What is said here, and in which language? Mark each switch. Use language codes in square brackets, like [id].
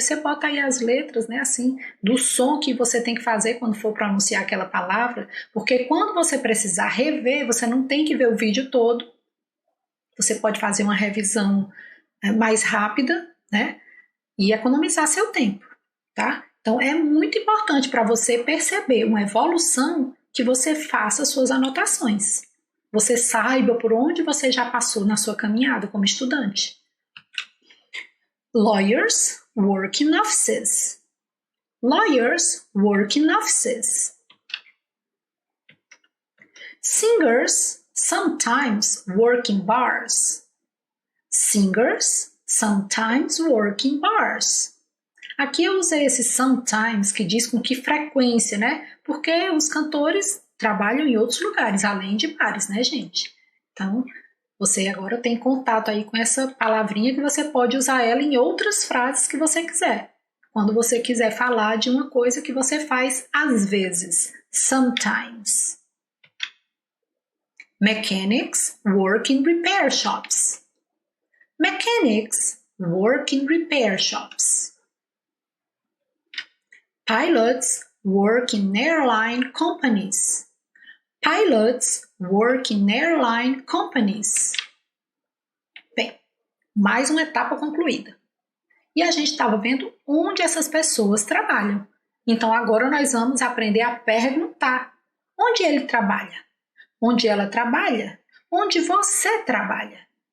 [pt] Você bota aí as letras, assim, do som que você tem que fazer quando for pronunciar aquela palavra, porque quando você precisar rever, você não tem que ver o vídeo todo, você pode fazer uma revisão mais rápida, e economizar seu tempo, tá? Então, é muito importante para você perceber uma evolução que você faça suas anotações. Você saiba por onde você já passou na sua caminhada como estudante. [en] Lawyers work in offices. Lawyers work in offices. Singers sometimes work in bars. Singers sometimes work in bars. [pt] Aqui eu usei esse sometimes, que diz com que frequência, Porque os cantores trabalham em outros lugares, além de bares, gente? Então, você agora tem contato aí com essa palavrinha que você pode usar ela em outras frases que você quiser. Quando você quiser falar de uma coisa que você faz às vezes. [en] Sometimes. Mechanics work in repair shops. Mechanics work in repair shops. Pilots work in airline companies. Pilots work in airline companies. [pt] Bem, mais uma etapa concluída. E a gente estava vendo onde essas pessoas trabalham. Então agora nós vamos aprender a perguntar: onde ele trabalha? Onde ela trabalha? Onde você trabalha?